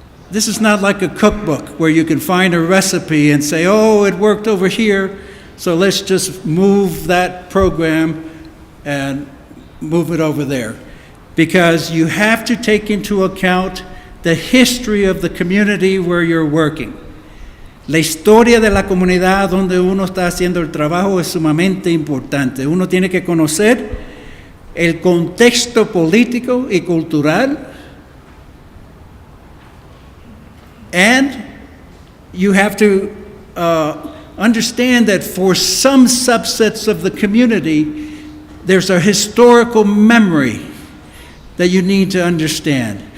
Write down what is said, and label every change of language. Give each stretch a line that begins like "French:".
English: This is not like a cookbook where you can find a recipe and say, oh, it worked over here, so let's just move that program and move it over there. Because you have to take into account the history of the community where you're working.
Spanish: La historia de la comunidad donde uno está haciendo el trabajo es sumamente importante. Uno tiene que conocer el contexto político y cultural,
English: and you have to understand that for some subsets of the community, there's a historical memory that you need to understand.